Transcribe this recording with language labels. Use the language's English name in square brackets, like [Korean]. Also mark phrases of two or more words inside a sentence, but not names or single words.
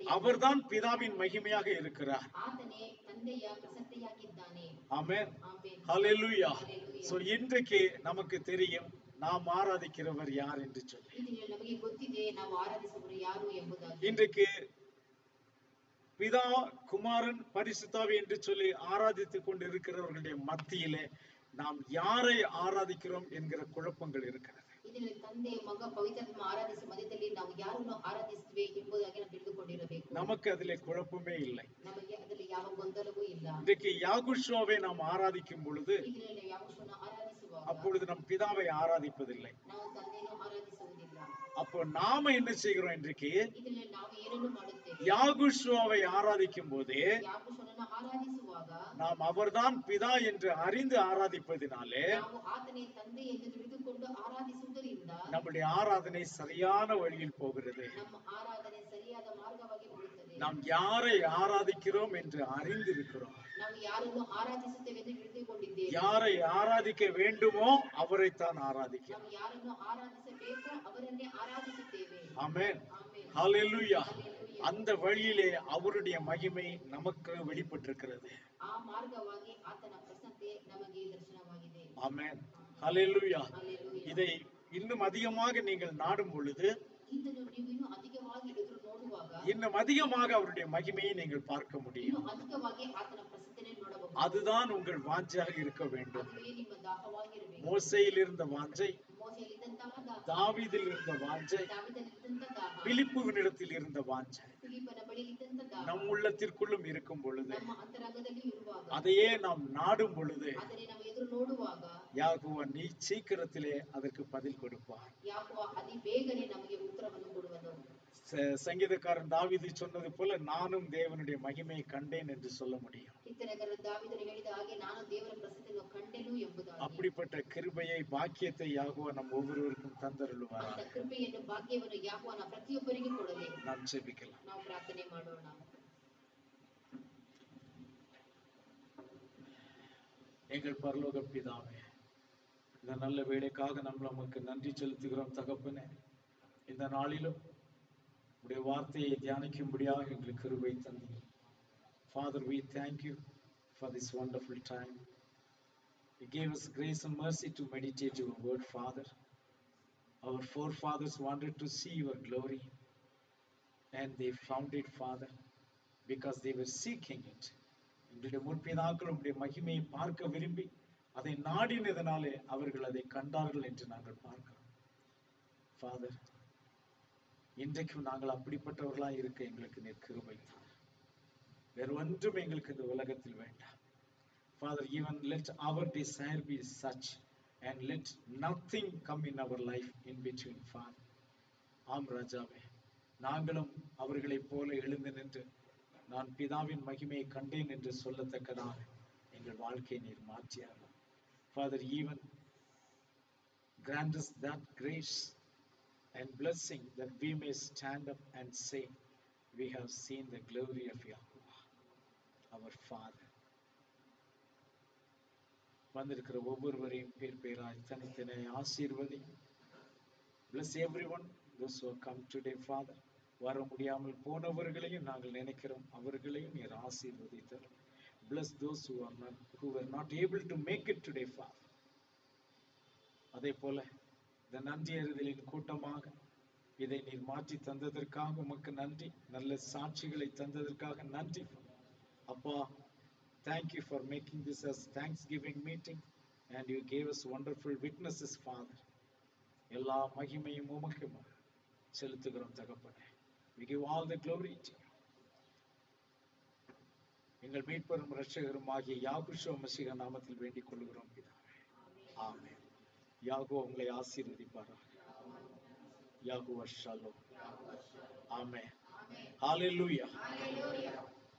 [Tamil] அவர்தான் பிதாவின் மகிமையாக இருக்கிறார். [Kannada] ಆತನೇ ತಂದೆಯ ಪ್ರಸನ್ನತೆಯಾಗಿದ್ದಾನೆ. [Tamil] ஆமென். [Kannada] ಆಮೆನ್. [Tamil] ஹல்லேலூயா. சோ இன்றைக்கு நமக்கு தெரியும் நாம் ஆராதிக்கிறவர் யார் என்று சொல்லி. [Kannada] ಇದು ನಮಗೆ ಗೊತ್ತಿದೆ ನಾವು ಆರಾಧಿಸುವವರು ಯಾರು ಎಂಬುದಾಗಿ. [Tamil] இன்றைக்கு பிதா குமாரன் பரிசுத்தாவி என்று சொல்லி ஆராதித்துக் கொண்டிருக்கிறவர்களுடைய மத்தியிலே நாம் யாரை ஆராதிக்கிறோம் என்கிற குழப்பங்கள் இருக்கிறது. [Kannada] ಇದರಲ್ಲಿ ತಂದೆ ಮಗ ಪವಿತ್ರಾತ್ಮ ಆರಾಧಿಸುವ ಮಧ್ಯದಲ್ಲಿ ನಾವು ಯಾರನ್ನು ಆರಾಧಿಸುತ್ತೇವೆ ಎಂಬುದಾಗಿ ನಾವು ತಿಳಿದುಕೊಂಡಿರಬೇಕು. [Tamil] நமக்கு அதிலே குழப்பமே இல்லை. [Kannada] ನಮಗೆ ಅದರಲ್ಲಿ ಯಾವ ಗೊಂದಲವೂ ಇಲ್ಲ. [Tamil] இன்றைக்கு யாகுஷுவாவை நாம் ஆராதிக்கும் பொழுது [Kannada] ಇದರಲ್ಲಿ ಯಾಕೂಷನ ಆರಾಧಿಸುವಾಗ [Tamil] அப்பொழுது நம் பிதாவை ஆராதிப்பதில்லை. [Kannada] ನಾವು ತಂದೆಯನ್ನು ಆರಾಧಿಸುವುದಿಲ್ಲ. [Tamil] அப்போ நாம என்ன செய்கிறோம்? இன்றைக்கு [Kannada] ಇದರಲ್ಲಿ ನಾವು ಏನನ್ನು ಮಾಡುತ್ತೇವೆ? [Tamil] யாகுஷுவாவை ஆராதிக்கும் போதே [Kannada] ಯಾಕೂಷನನ್ನು ಆರಾಧಿಸುವಾಗ [Tamil] நாம் அவர்தான் பிதா என்று அறிந்து ஆராதிப்பதினாலே [Kannada] ನಾವು ಆತನೇ ತಂದೆ ಎಂದು ತಿಳಿದುಕೊಂಡು ಆರಾಧಿಸುವುದರಿಂದ [Tamil] நம்முடைய ஆராதனை சரியான வழியில் போகிறது. [Kannada] ನಮ್ಮ ಆರಾಧನೆ ಸರಿಯಾದ ಮಾರ್ಗವಾಗಿ ಹೋಗುತ್ತದೆ. [Tamil] நாம் யாரை ஆராதிக்கிறோம் என்று அறிந்திருக்கிறோம். [Kannada] ನಾವು ಯಾರನ್ನು ಆರಾಧಿಸುತ್ತೇವೆ ಎಂದು ತಿಳಿದುಕೊಂಡಿದ್ದೇವೆ. [Tamil] யாரை ஆராதிக்க வேண்டுமோ அவரைத்தான் ஆராதிக்கிறோம். [Kannada] ನಾವು ಯಾರನ್ನು ಆರಾಧಿಸಬೇಕೋ ಅವರನ್ನೇ ಆರಾಧಿಸುತ್ತೇವೆ. [Tamil] ஆமென். [Kannada] ಆಮೆನ್. [Tamil] ஹல்லேலூயா. [Kannada] ಹಲ್ಲೆಲೂಯಾ. [Tamil] அந்த வழியிலே அவருடைய மகிமை நமக்கு வெளிப்பட்டிருக்கிறது. [Kannada] ಆ ಮಾರ್ಗವಾಗಿ ಆತನ ಪ್ರಸನ್ನತೆ ನಮಗೆ ದರ್ಶನವಾಗಿದೆ. [Tamil] ஆமென். ஹல்லேலூயா. [Kannada] ಹಲ್ಲೆಲೂಯಾ. [Tamil] இதை இன்னும் அதிகமாக நீங்கள் நாடும் பொழுது [Kannada] ಇದನ್ನು ನೀವು ಇನ್ನೂ ಅಧಿಕವಾಗಿ ಎದುರು ನೋಡುವಾಗ [Tamil] இன்னும் அதிகமாக அவருடைய மகிமையை நீங்கள் பார்க்க முடியும். [Kannada] ಇನ್ನೂ ಅಧಿಕವಾಗಿ ಆತನ ಪ್ರಸನ್ನತೆ ನೋಡಬಹುದು. [Tamil] அதுதான் உங்கள் வாஞ்சையாக இருக்க வேண்டும். [Kannada] ಅದುವೇ ನಿಮ್ಮ ದಾಹವಾಗಿರಬೇಕು. [Tamil] மோசேயில் இருந்த வாஞ்சை, [Kannada] ಮೋಸೆಯಲ್ಲಿದ್ದಂತಹ ದಾಹ, [Tamil] தாவீதில் இருந்த வாஞ்சை, [Kannada] ದಾವೀದನಿದ್ದಂತಹ ದಾಹ, [Tamil] பிலிப்புவினிடத்தில் இருந்த வாஞ்சை [Kannada] ಫಿಲಿಪ್ಪನ ಬಳಿಯಿದ್ದಂತಹ ದಾಹ [Tamil] நம் உள்ளத்திற்குள்ளும் இருக்கும் பொழுது, [Kannada] ನಮ್ಮ ಅಂತರಂಗದಲ್ಲಿ ಇರುವಾಗ, [Tamil] அதையே நாம் நாடும் பொழுது [Kannada] ಆದರೆ ನಾವು ಎದುರು ನೋಡುವಾಗ [Tamil] யாகோவா நீ சீக்கிரத்திலே அதற்கு பதில் கொடுப்பார். [Kannada] ಯಾಕೋ ಅತಿ ಬೇಗನೆ ನಮಗೆ ಉತ್ತರವನ್ನು ಕೊಡುವನು. [Tamil] சங்கீதக்காரன் தாவீது சொன்னது போல நானும் தேவனுடைய மகிமையை கண்டேன் என்று சொல்ல முடியும். [Kannada] ಕೀರ್ತನೆಗಾರ ದಾವೀದನು ಹೇಳಿದ ಹಾಗೆ ನಾನು ದೇವರ ಪ್ರಸನ್ನತೆಯನ್ನು ಕಂಡೆನು ಎಂಬುದಾಗಿ. [Tamil] அப்படிப்பட்ட கிருபையை பாக்கியத்தை யாகோவா நம் ஒவ்வொருவருக்கும் தந்தருளுவார். [Kannada] ಅಂತ ಕೃಪೆಯನ್ನು ಭಾಗ್ಯವನ್ನು ಯಾಕೋವನ ಪ್ರತಿಯೊಬ್ಬರಿಗೆ ಕೊಡಲಿ. [Tamil] நாம் ஜெபிக்கலாம். [Kannada] ನಾವು ಪ್ರಾರ್ಥನೆ ಮಾಡೋಣ. [Tamil] எங்கள் பரலோக பிதாவே, இந்த நல்ல வேலைக்காக நம்ம நமக்கு நன்றி செலுத்துகிறோம் தகப்பனே. இந்த நாளிலும் உடைய வார்த்தையை தியானிக்கும்படியாக எங்களுக்கு கிருபை தந்தீர். [English] Father, we thank you for this wonderful time. You gave us grace and mercy to meditate your word, Father. Our forefathers wanted to see your glory, and they found it, Father, because they were seeking it in [Tamil] உங்களுடைய முற்பிதாக்கள் உங்களுடைய மகிமையை பார்க்க விரும்பி அதை நாடினதனாலே அவர்கள் அதை கண்டார்கள் என்று நாங்கள் பார்க்கிறோம். ஃபாதர், இன்றைக்கும் நாங்கள் அப்படிப்பட்டவர்களா இருக்க எங்களுக்கு நீர் கிருபை தார். வேறு ஒன்றும் எங்களுக்கு இந்த உலகத்தில் வேண்டாம். [English] Father, even let our desire be such, and let nothing come in our life in between, Father. [Tamil] ஆம் ராஜாவே, நாங்களும் அவர்களைப் போல எழுந்து நின்று நான் பிதாவின் மகிமையை கண்டேன் என்று சொல்லத்தக்கதாக எங்கள் வாழ்க்கையை நீர் மாற்றியார்கள். [English] Father, even grant us that grace and blessing that we may stand up and say, we have seen the glory of Yahuwah, our Father. [Tamil] வந்திருக்கிற ஒவ்வொருவரையும் பேர் பேராய் தனித்தனை ஆசீர்வதி. [English] Bless everyone, those who have come today, Father. [Tamil] வர முடியாமல் போனவர்களையும் நாங்கள் நினைக்கிறோம், அவர்களையும் நீர் ஆசீர்வதித்தார். [English] Bless those who were not able to make it today, Father. [Tamil] அதே போல இந்த நன்றி அறிதலின் கூட்டமாக இதை நீர் மாற்றி தந்ததற்காக உமக்கு நன்றி. நல்ல சாட்சிகளை தந்ததற்காக நன்றி அப்பா. [English] Thank you for making this as Thanksgiving meeting, and you gave us wonderful witnesses, Father. [Tamil] எல்லா மகிமையும் உமக்கு செலுத்துகிறோம் தகப்பனே. [English] We give all the glory to you. [Tamil] எங்கள் மீட்பரும் இரட்சகரும் ஆகிய யாகுஷுவ மசீஹ நாமத்தில் வேண்டிக் கொள்கிறோம் பிதாவே. ஆமென். யாகோ உங்களை ஆசீர்வதிப்பாராக. யாகுவா ஷாலோம். ஆமென். ஹalleluya.